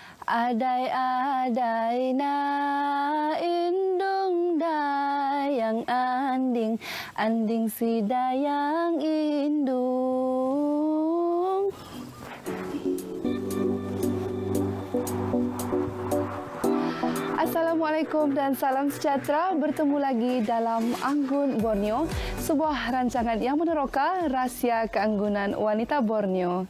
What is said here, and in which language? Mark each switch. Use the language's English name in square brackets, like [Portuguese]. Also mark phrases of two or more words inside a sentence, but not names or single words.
[Malay] Adai-adai na indung dayang anding, anding si dayang indung. Assalamualaikum dan salam sejahtera. Bertemu lagi dalam Anggun Borneo, sebuah rancangan yang meneroka rahsia keanggunan wanita Borneo.